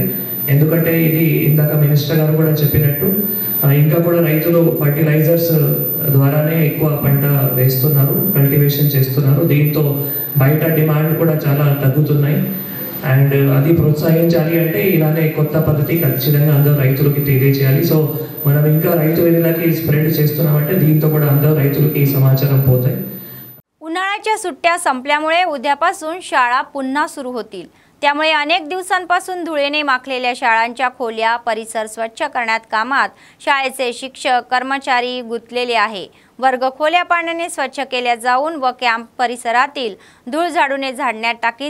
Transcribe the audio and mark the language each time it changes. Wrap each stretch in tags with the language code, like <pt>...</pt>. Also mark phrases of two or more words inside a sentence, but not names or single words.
<te>ఎందుకంటే ఇది ఇందాక మినిస్టర్ గారు కూడా చెప్పినట్టు ఇంకా కూడా రైతులు ఫర్టిలైజర్స్ ద్వారానే ఎక్కువ పంట వేస్తున్నారు, కల్టివేషన్ చేస్తున్నారు. దీంతో బయట డిమాండ్ కూడా చాలా తగ్గుతున్నాయి. అండ్ అది ప్రోత్సహించాలి అంటే ఇలానే కొత్త పద్ధతి ఖచ్చితంగా అందరూ రైతులకి తెలియజేయాలి. సో మనం ఇంకా రైతు వేదికలకి स्प्रेड చేస్తున్నామంటే దీంతో కూడా అందరూ రైతులకి సమాచారం పోతాయి.</te> <mr>उन्हाळ्याच्या सुट्ट्या संपल्यामुळे उद्यापासून शाळा पुन्हा सुरू होतील. त्यामुळे अनेक दिवसांपासून धुळेने माखलेल्या शाळांच्या खोल्या परिसर स्वच्छ करण्यात कामात शाळेचे शिक्षक कर्मचारी गुंतलेले आहे. वर्ग खोल्या पाण्याने स्वच्छ केल्या जाऊन व कॅम्प परिसरातील धूळ झाडूने झाडण्यात टाकीन.</mr>